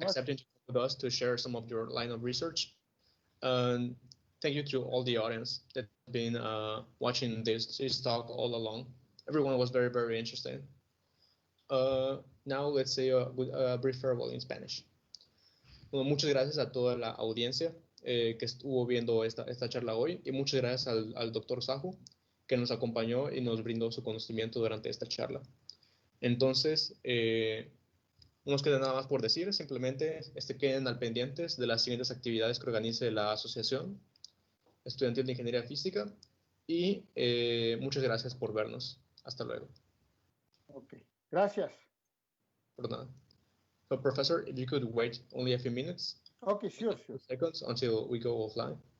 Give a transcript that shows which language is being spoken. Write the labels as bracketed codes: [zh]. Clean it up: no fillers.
[en] For accepting with us to share some of your line of research. And thank you to all the audience that have been watching this talk all along. Everyone was very, very interesting. Now let's say a brief farewell in Spanish. [es] Bueno, muchas gracias a toda la audiencia que estuvo viendo esta charla hoy, y muchas gracias al doctor Sahu, que nos acompañó y nos brindó su conocimiento durante esta charla. Entonces, no nos queda nada más por decir, simplemente queden al pendientes de las siguientes actividades que organice la Asociación Estudiantil de Ingeniería Física, y muchas gracias por vernos. Hasta luego. Ok, gracias. Por nada. [en] So, Professor, if you could wait only a few minutes. Okay, sure. Seconds until we go offline.